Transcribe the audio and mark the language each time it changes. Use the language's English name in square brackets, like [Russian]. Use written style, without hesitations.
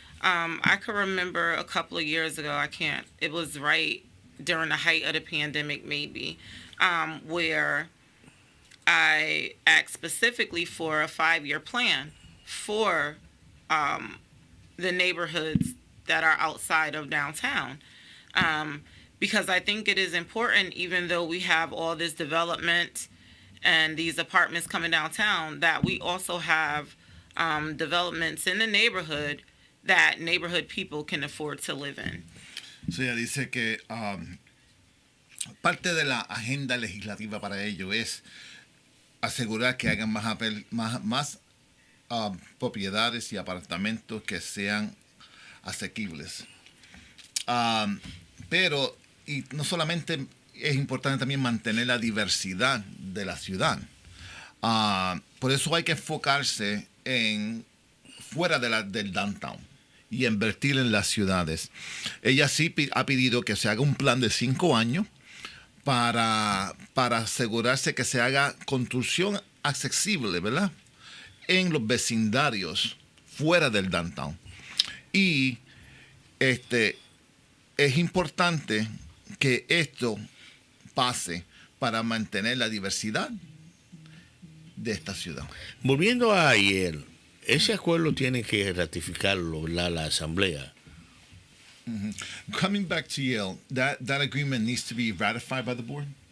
[English] I can remember a couple of years ago, it was right during the height of the pandemic maybe, where I asked specifically for a 5-year plan for the neighborhoods that are outside of downtown. Because I think it is important, even though we have all this development and these apartments coming downtown, that we also have developments in the neighborhood that neighborhood people can afford to live in. [Spanish] So ella dice que parte de la agenda legislativa para ello es asegurar que hagan más propiedades y apartamentos que sean asequibles. Pero y no solamente es importante también mantener la diversidad de la ciudad. Por eso hay que enfocarse fuera del downtown y invertir en las ciudades. Ella sí ha pedido que se haga un plan de 5 años para asegurarse que se haga construcción accesible, ¿verdad?, en los vecindarios fuera del downtown. Y es importante que esto pase para mantener la diversidad de esta ciudad. Volviendo a Yale, ese acuerdo tiene que ratificarlo la asamblea. Mm-hmm. [English] Coming back to Yale, that agreement needs to be ratified by the board?